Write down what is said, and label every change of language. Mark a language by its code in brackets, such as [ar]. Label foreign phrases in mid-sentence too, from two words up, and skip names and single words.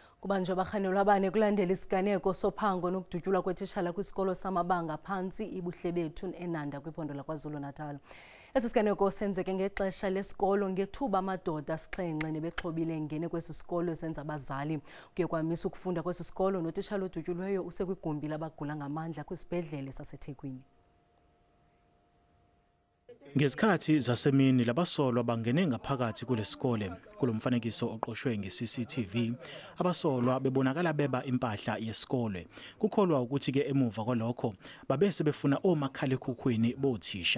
[xh] Kubanjwe abarhanelwa abane kulandela isiganeko sophango nokudutyulwa kweTitshala kwisikolo samabanga aphantsi iBuhlebethu eNanda kwiphondo laKwaZulu Natal. Esisiganeko sesenzeke ngexesha lesikolo ngethuba amadoda asixhenxe nebexhobile engene kwesisikolo ezenza abazali. Kuye kwamisa ukufunda kwesisikolo notitshala odutyulweyo usekwigumbi labagula ngamandla kwisibhedlele saseThekwini. [zu] Ngezikhathi zasemini labasolwa bangene ngaphakathi kulesikole. Kulomfanekiso oqoshwe nge-CCTV, abasolwa bebonakala beba impahla yesikole. Kukholwa ukuthi ke emuva kwalokho babese befuna omakhalekhukhwini bothisha.